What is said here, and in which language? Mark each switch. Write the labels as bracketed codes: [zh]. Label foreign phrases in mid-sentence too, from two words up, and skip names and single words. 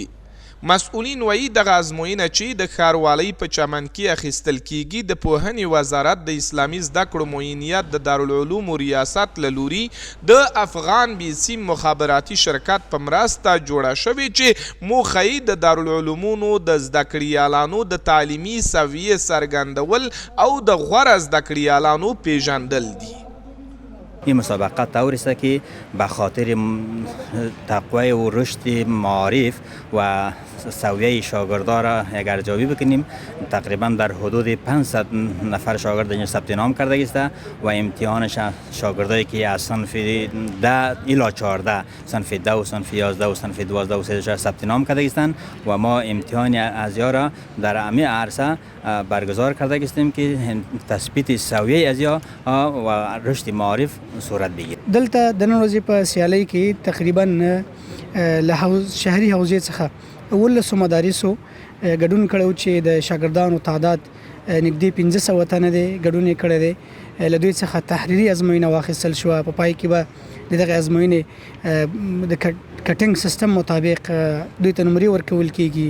[ps] مسؤلین وایي دغه ازموینه چې د ښاروالۍ په چمن کې اخیستل کیږي د پوهنې وزارت د اسلامي زده کړو معینیت د دارالعلومو ریاست له لوري د افغان بیسیم مخابراتي شرکت په مرسته جوړه شوې چې موخه یې د دارالعلومونو د زده کړیالانو د تعلیمي سویې څرګندول او د غوره زده کړیالانو پیژندل دي. [fa] این مسابقه طوری است که به خاطر تقویت و رشد معارف و سویه شاگردان را یک ارزیابی بکنیم. تقریبا در حدود 500 نفر شاگرد اینجا ثبت نام کرده است و امتحان شاگردایی که از صنف 10 الی 14 صنف 2 و صنف 11 و صنف 12 و 13 ثبت نام کرده هستند و ما امتحان ازیا را در همه عرصه برگزار کرده هستیم که تثبیت سویه ازیا و رشد معارف صورت بگیرد. [ps] دلته د نن ورځې په سیالۍ کې تقریبا له شهري حوزې څخه 17 مدارسو ګډون کړی چې د شاګردانو تعداد نږدې 1500 تنه دی ګډون یې کړی دی. له دوی څخه تحریري ازموینه واخیستل شوه. په پای کې به د دغه ازموینې د کټینګ سیستم مطابق دوی ته نمرې ورکول کیږي.